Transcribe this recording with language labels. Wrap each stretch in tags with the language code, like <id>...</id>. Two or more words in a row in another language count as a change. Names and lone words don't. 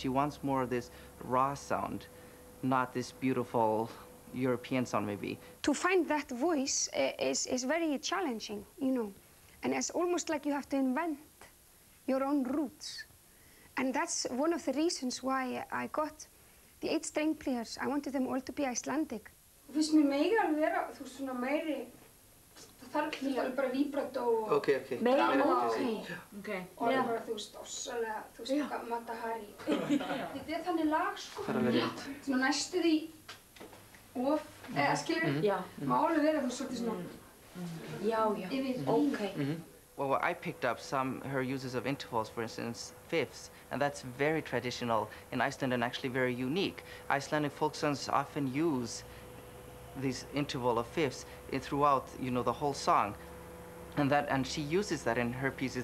<en>She wants more of this raw sound, not this beautiful European sound maybe. To find that voice is very challenging, you know. And it's almost like you have to invent your own roots. And that's one of the reasons why I got the 8 string players. I wanted them all to be Icelandic.</en> <is>Þú veist, mér megi alveg vera, þú veist, svona meiri, það þarf alveg bara vibrato og drama og bara, þú veist, ossalega, þú veist, Matahari. Þetta þannig lag, sko. Svona næstu því of, eða skilur, má alveg vera, þú veist, svolítið svona.</is> <en>Well, I picked up her uses of intervals, for instance, fifths, and that's very traditional in Iceland and actually very unique. Icelandic folk songs often use these interval of fifths throughout, you know, the whole song, and she uses that in her pieces.</en>